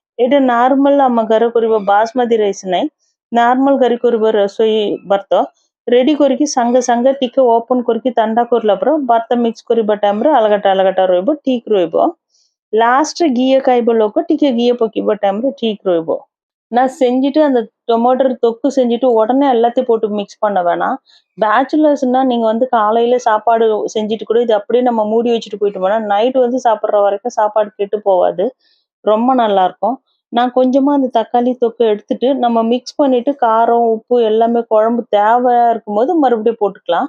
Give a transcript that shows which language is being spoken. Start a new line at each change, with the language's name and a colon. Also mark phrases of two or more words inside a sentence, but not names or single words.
Odia: ଏଇଟା ନର୍ମାଲ ଆମ ଘର କରିବା ବାସମତି ରାଇସ୍ ନାହିଁ, ନର୍ମାଲ କରି କରିବ ରୋଷେଇ ଭାତ ରେଡି କରିକି ସାଙ୍ଗେ ସାଙ୍ଗେ ଟିକେ ଓପନ କରିକି ଥଣ୍ଡା କରିଲା ପରେ ଭାତ ମିକ୍ସ କରିବା ଟାଇମରେ ଅଲଗାଟା ରହିବ ଠିକ ରହିବ। ଲାଷ୍ଟରେ ଘିଅ ଖାଇବ ଲୋକ ଟିକେ ଘିଅ ପକେଇବା ଟାଇମରେ ଠିକ ରହିବ।
Tamil: நான் செஞ்சுட்டு அந்த டொமேட்டோ தொக்கு செஞ்சுட்டு உடனே எல்லாத்தையும் போட்டு மிக்ஸ் பண்ண வேணாம். பேச்சுலர்ஸ்னா நீங்க வந்து காலையில சாப்பாடு செஞ்சுட்டு கூட இது அப்படியே நம்ம மூடி வச்சுட்டு போயிட்டோம்னா, நைட் வந்து சாப்பிடுற வரைக்கும் சாப்பாடு கெட்டு போவாது. ரொம்ப நல்லாருக்கும். நான் கொஞ்சமா அந்த தக்காளி தொக்க எடுத்துட்டு, நம்ம மிக்ஸ் பண்ணிட்டு காரம், உப்பு எல்லாமே குழம்பு தேவையா இருக்கும்போது மறுபடியும் போட்டுக்கலாம்.